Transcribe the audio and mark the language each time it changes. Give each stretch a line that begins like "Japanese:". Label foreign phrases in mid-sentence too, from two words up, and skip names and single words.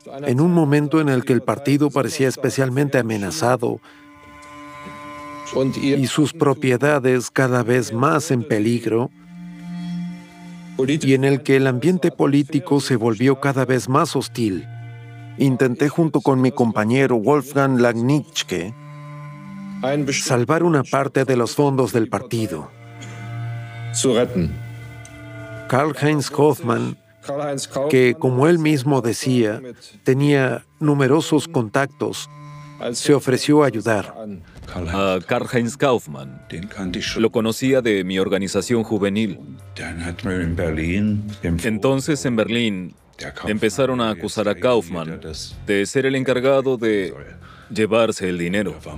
Spanish: En un momento en el que el partido parecía especialmente amenazado y sus propiedades cada vez más en peligro, y en el que el ambiente político se volvió cada vez más hostil, intenté junto con mi compañero Wolfgang Langnitzke salvar una parte de los fondos del partido. Karl-Heinz Kaufmann, que como él mismo decía, tenía numerosos contactos, se ofreció a ayudar. A Karl-Heinz Kaufmann. Lo conocía de mi organización juvenil. Entonces, en Berlín, empezaron a acusar a Kaufmann de ser el encargado de llevarse el dinero.